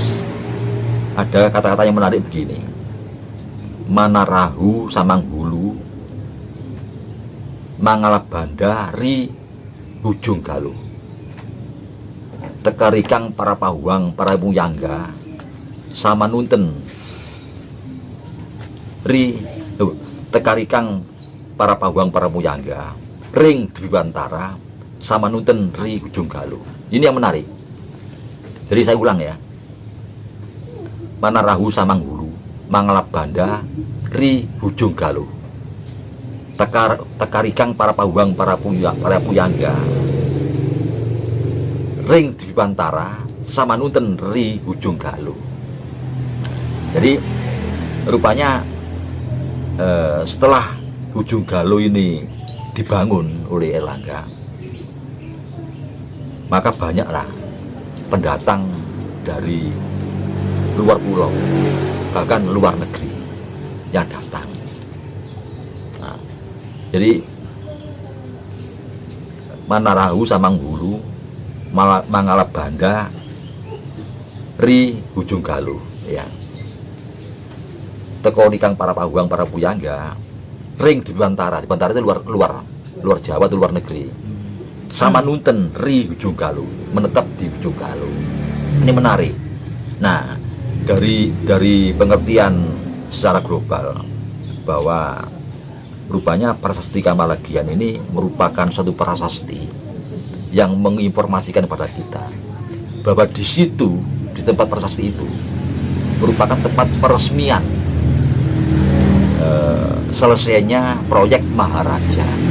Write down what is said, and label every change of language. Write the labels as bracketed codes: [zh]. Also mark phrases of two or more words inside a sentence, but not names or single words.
[id] Ada kata-kata yang menarik begini: [kaw] Manarahu Samanghulu Mangalabanda ri Ujung Galuh, tekarikang para pahuang para muyangga sama nunten ri tekarikang para pahuang para muyangga ring Dwiwantara sama nunten ri Ujung Galuh. [id] Ini yang menarik. Jadi saya ulang ya. [kaw] Manarahu Samanghulu, Mangalabanda ri Hujung Galuh. Tekarikang para pahuang para puyangga ring Dwipantara samanunten ri Hujung Galuh. [id] Jadi rupanya setelah Hujung Galuh ini dibangun oleh Erlangga, maka banyaklah pendatang dari luar pulau, bahkan luar negeri yang datang. Nah, jadi [kaw] Manarahu Samanghulu Mangalabanda ri Hujung Galuh ya. Teko nikang para pahuang para puyangga ring Dwipantara. [id] Dwipantara itu luar Jawa atau luar negeri. [kaw] Samanunten ri Hujung Galuh, [id] menetap di Hujung Galuh. Ini menarik. Nah, dari pengertian secara global bahwa rupanya prasasti Kamalagian ini merupakan suatu prasasti yang menginformasikan kepada kita bahwa di situ, di tempat prasasti itu merupakan tempat peresmian selesainya proyek Maharaja.